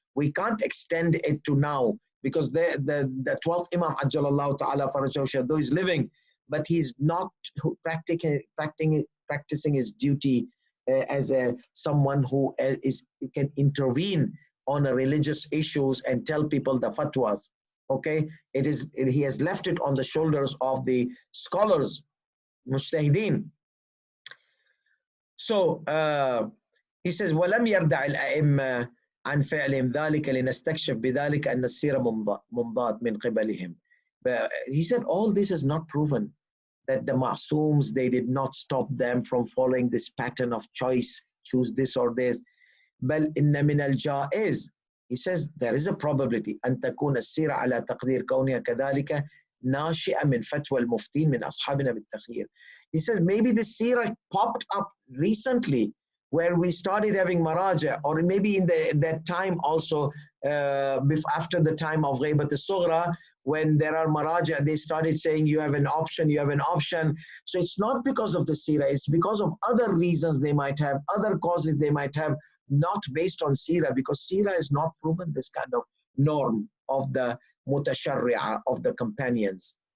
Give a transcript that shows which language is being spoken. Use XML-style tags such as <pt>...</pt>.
<en>We can't extend it to now, because the 12th Imam Ajjalallahu Ta'ala Farajahu, though he's living, but he's not practicing his duty as someone who can intervene on a religious issues and tell people the fatwas. Okay, he has left it on the shoulders of the scholars, mujtahideen. So he says,</en> <ar>وَلَمْ يَرْدَعِ الْأَئِمَّةِ عَنْ فِعْلِهِمْ ذَلِكَ لِنَسْتَكْشِفْ بِذَلِكَ أَنَّ السِّيرَ مُنْضَاتٌ مِنْ قِبَلِهِمْ.</ar> <en>But he said all this is not proven, that the Ma'sums, they did not stop them from following this pattern of choice, choose this or this.</en> <ar>بل إن من الجائز,</ar> <en>he says there is a probability</en> <ar>أن تكون السيرة على تقدير كونها كذلك ناشئة من فتوى المفتين من أصحابنا بالتخيير.</ar> <en>He says maybe the seerah popped up recently, where we started having maraja, or maybe in that time also, after the time of Ghaibat al-Sughra, when there are maraja, they started saying you have an option, you have an option. So it's not because of the seerah, it's because of other reasons they might have, other causes they might have, not based on seerah, because seerah is not proven this kind of norm of the mutasharri'ah, of the companions.</en>